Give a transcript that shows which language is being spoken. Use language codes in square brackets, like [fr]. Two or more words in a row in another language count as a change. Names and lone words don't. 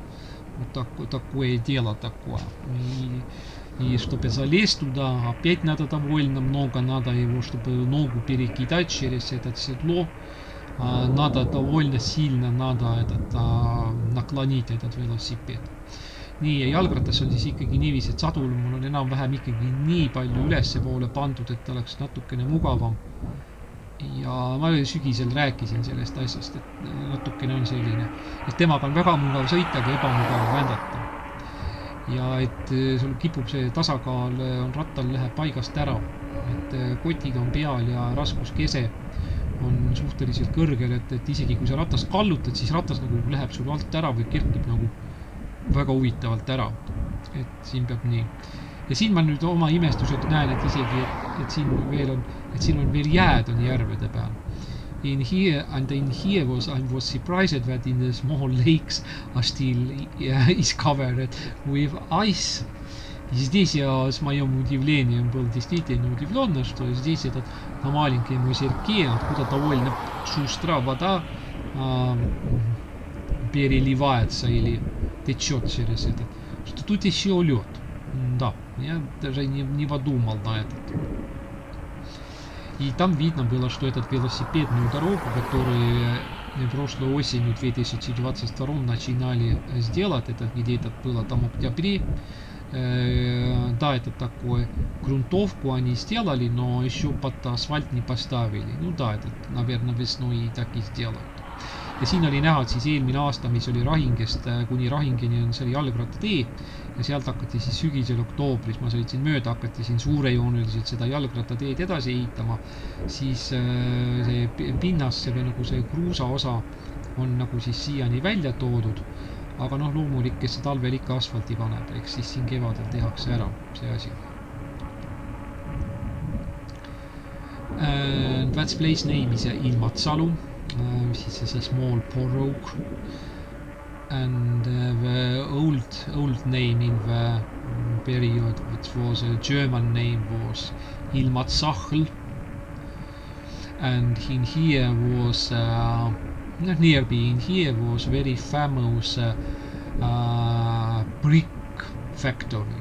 [ru] Вот такое дело такое. И чтобы залезть туда, опять надо довольно много, надо его, чтобы ногу перекидать через это седло, надо довольно сильно, надо наклонить этот велосипед. [et] Nii, ja jalgratas on siis ikkagi niiviisi, et sadul mul on enam-vähem ikkagi nii palju ülesse poole pandud, et ta oleks natukene mugavam. Ja ma sügisel rääkisin sellest asjast, et natukene on selline, et temaga on väga mugav sõita, aga ebamugav vändata. Ja et sul kipub see tasakaal on rattal läheb paigast ära, et kotid on peal ja raskuskese on suhteliselt kõrgel, et isegi kui sa ratast kallutad, siis ratas nagu läheb sul alt ära või kerkib nagu väga huvitavalt ära, et siin peab nii. Ja siin ma nüüd oma imestused näen, et isegi, et siin on veel jääd on järvede peal. [en] In here I was surprised that in the small lakes are still is covered with ice. [ru] Здесь я с моим удивлением был действительно удивлен, что здесь этот на маленькой озерке, откуда довольно шустра вода переливается или течет через этот, что тут еще лед. Да, я даже не подумал на этот. И там видно было, что этот велосипедную дорогу, которую прошлой осенью 2022 начинали сделать, это где-то было там в октябре, да, это такое, грунтовку они сделали, но еще под асфальт не поставили. Ну да, это, наверное, весной и так и сделают. [et] Ja siin oli näha, et siis eelmine aasta, mis oli Rahingest kuni Rahingeni on see jalgrattatee ja sealt hakati siis sügisel oktoobris, ma sõitsin mööda, hakati siin suurejooneliselt seda jalgrattateed edasi ehitama, siis see pinnas, see nagu see kruusa osa on nagu siis siiani välja toodud, aga noh, loomulik, kes see talvel ikka asfalti paneb, eks siis siin kevadel tehakse ära see asi. [en] That place name is ilmatsalu. This is a small borough, and the old name in the period, which was a German name, was ilmatsalu, and in here was nearby in here was very famous brick factory.